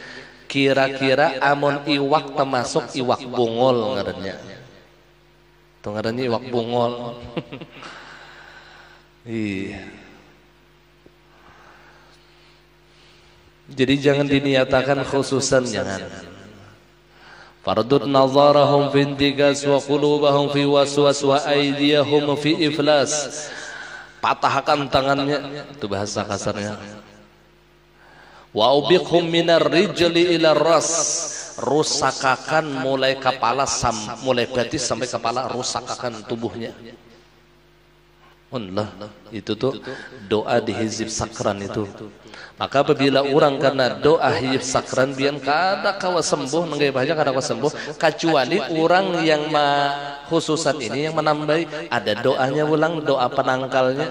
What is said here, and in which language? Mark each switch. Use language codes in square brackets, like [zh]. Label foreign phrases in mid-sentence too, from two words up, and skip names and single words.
[bjn] Kira-kira amon iwak termasuk iwak bungol ngarannya. Itu ngarannya iwak bungol. Iya. Jadi jangan diniatakan khususan, jangan. [ar] فَرُدَّ نَظَرَهُمْ فِي انْتِكَاسٍ وَقُلُوبَهُمْ فِي وَسْوَاسٍ وَأَيْدِيَهُمْ فِي إِفْلَاسٍ. [bjn] Patahkan tangannya, itu bahasa kasarnya. [ar] وَأَوْبِقْهُمْ مِنَ الرِّجْلِ إِلَى الرَّأْسِ, [bjn] rusakakan mulai kepala mulai betis sampai kepala, rusakakan tubuhnya. Allah, itu tuh doa di hizib sakran itu. Maka apabila orang karena doa hizib sakran biar kada kawa sembuh, nenggai baca kada kawa sembuh, kecuali orang yang khususan ini yang menambahi ada doanya ulang, doa penangkalnya.